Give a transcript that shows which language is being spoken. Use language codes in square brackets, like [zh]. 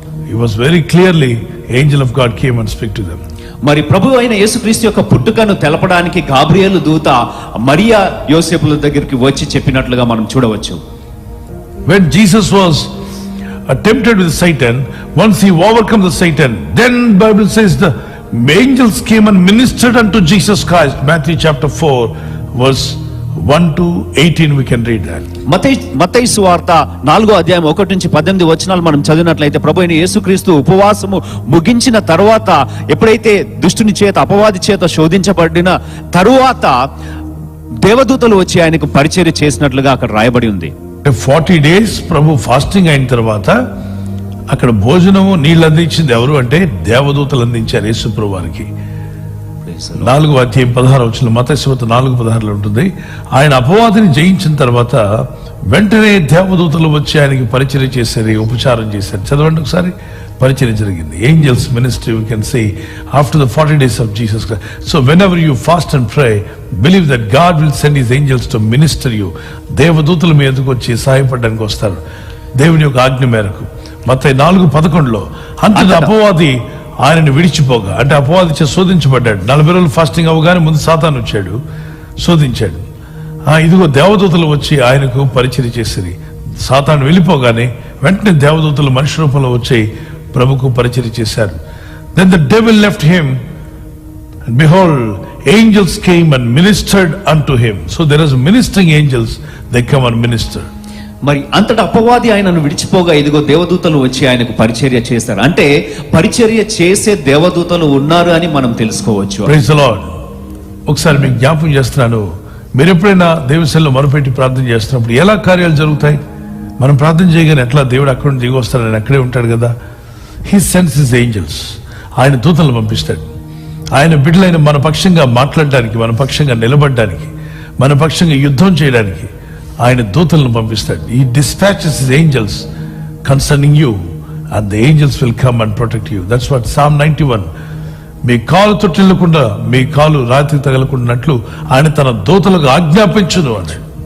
[en] He was very clearly, angel of God came and speak to them. [te] మరి ప్రభువు అయిన యేసుక్రీస్తు యొక్క పుట్టుకను తెలపడానికి గాబ్రియేలు దూత మరియా యోసేపుల దగ్గరికి వచ్చి చెప్పినట్లుగా మనం చూడవచ్చు. [en] When Jesus was tempted with Satan, once he overcome the Satan, then Bible says the angels came and ministered unto Jesus Christ. Matthew chapter 4 verse 1 to 18 we can read that. [te] మత్తయి సువార్త 4వ అధ్యాయం 1 నుంచి 18 వచనాలు మనం చదివినట్లయితే, ప్రభు అయిన యేసుక్రీస్తు ఉపవాసము ముగించిన తరువాత, ఎప్పుడైతే దుష్టుని చేత, అపవాది చేత శోధించబడిన తరువాత దేవదూతలు వచ్చి ఆయనకు పరిచర్య చేసినట్లుగా అక్కడ రాయబడి ఉంది. 40 days ప్రభు ఫాస్టింగ్ అయిన తర్వాత అక్కడ భోజనము నీళ్ళు అందించింది ఎవరు అంటే దేవదూతలు అందించారు యేసు ప్రభు వారికి. 4వ అధ్యాయం 16వ వచనం, మత్తయి సువార్త 4:16 ఉంటుంది. ఆయన అపవాదిని జయించిన తర్వాత వెంటనే దేవదూతలు వచ్చి ఆయనకి పరిచర్య చేశారు, ఉపచారం చేశారు. చదవండి ఒకసారి. పరిచర్య జరిగింది. [en] Angels ministry we can say after the 40 days of Jesus Christ. So whenever you fast and pray, believe that God will send his angels to minister you. [te] దేవదూతలు మీ ఎదుకు వచ్చి సహాయపడడానికి వస్తారు దేవుని యొక్క ఆజ్ఞ మేరకు. మత్తయి 4:11లో అంతటి అపవాది ఆయనను విడిచిపోగా, అంటే అపవాది చే శోధించబడ్డాడు. 40 రోజులు ఫాస్టింగ్ అవగానే ముందు సాతాను వచ్చాడు, శోధించాడు. ఇదిగో దేవదూతలు వచ్చి ఆయనకు పరిచర్య చేసిరి. సాతాను వెళ్ళిపోగానే వెంటనే దేవదూతలు మనిషి రూపంలో వచ్చి ప్రభుకు పరిచర్య చేశారు. [en] Then the devil left him, and behold, angels came and ministered unto him. So there is ministering angels, they come and minister. [te] మరి అంతటా అపవాది ఆయనను విడిచిపోగా, ఇదిగో దేవదూతలు వచ్చి ఆయనకు పరిచర్య చేస్తారు. అంటే పరిచర్య చేసే దేవదూతలు ఉన్నారు అని మనం తెలుసుకోవచ్చు. [en] Praise the Lord. [te] ఒకసారి మీకు జ్ఞాపకం చేస్తున్నాను, మీరు ఎప్పుడైనా దేవసేనలో మొరపెట్టి ప్రార్థన చేస్తున్నప్పుడు ఎలా కార్యాలు జరుగుతాయి? మనం ప్రార్థన చేయగానే ఎట్లా దేవుడు అక్కడ నుండి దిగి వస్తాడు, ఆయన అక్కడే ఉంటాడు కదా. [en] he sends his angels, [te] ఆయన దూతలు పంపిస్తాడు. ఆయన బిడ్డలైన మన పక్షంగా మాట్లాడడానికి, మన పక్షంగా నిలబడడానికి, మన పక్షంగా యుద్ధం చేయడానికి ఆయన దూతలను పంపిస్తాడు. [en] He dispatches his angels concerning you, and the angels will come and protect you. That's what [te] Psalm 91, మీ కాలు తొట్టిల్లకుండా, మీ కాలు రాత్రి తగలకుండాట్లు ఆయన తన దూతలకు ఆజ్ఞాపించును అన్నాడు.